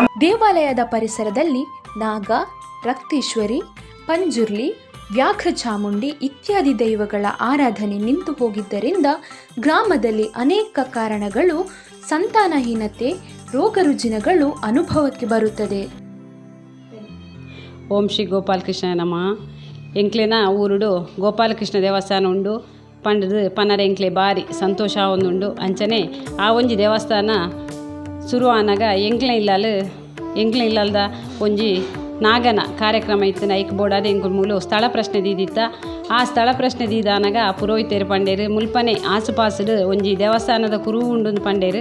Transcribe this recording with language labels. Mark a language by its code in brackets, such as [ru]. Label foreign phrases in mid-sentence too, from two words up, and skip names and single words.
[kn] ದೇವಾಲಯದ ಪರಿಸರದಲ್ಲಿ ನಾಗ, ರಕ್ತೇಶ್ವರಿ, ಪಂಜುರ್ಲಿ, ವ್ಯಾಘ್ರ ಚಾಮುಂಡಿ ಇತ್ಯಾದಿ ದೈವಗಳ ಆರಾಧನೆ ನಿಂತು ಹೋಗಿದ್ದರಿಂದ ಗ್ರಾಮದಲ್ಲಿ ಅನೇಕ ಕಾರಣಗಳು, ಸಂತಾನಹೀನತೆ, ರೋಗ ರುಜಿನಗಳು ಅನುಭವಕ್ಕೆ ಬರುತ್ತದೆ. [sa] ಓಂ ಶ್ರೀ ಗೋಪಾಲಕೃಷ್ಣ ನಮಃ. [tcy] ಎಂಕ್ಲೆನ ಊರುಡು ಗೋಪಾಲಕೃಷ್ಣ ದೇವಸ್ಥಾನ ಉಂಡು ಪಂಡದು ಪನರ ಎಂಕ್ಲೆ ಬಾರಿ ಸಂತೋಷ ಒಂದುಂಡು. ಅಂಚನೆ ಆ ಒಂಜಿ ದೇವಸ್ಥಾನ ಶುರು ಆನಾಗ ಎಂಕ್ಲೆ ಇಲ್ಲಲ್ದ ಒಂಜಿ ನಾಗನ ಕಾರ್ಯಕ್ರಮ ಇತ್ತು. ಐಕ್ ಬೋಡಾದ ಎಂಕುಲ್ ಮೂಲು ಸ್ಥಳ ಪ್ರಶ್ನೆ ದೀದಿತ್ತ. ಆ ಸ್ಥಳ ಪ್ರಶ್ನೆ ದೀದಾನಾಗ ಪುರೋಹಿತರು ಪಂಡೇರು ಮುಲ್ಪನೆ ಆಸುಪಾಸುಡು ಒಂಜಿ ದೇವಸ್ಥಾನದ ಕುರು ಉಂಡು ಪಂಡೇರು.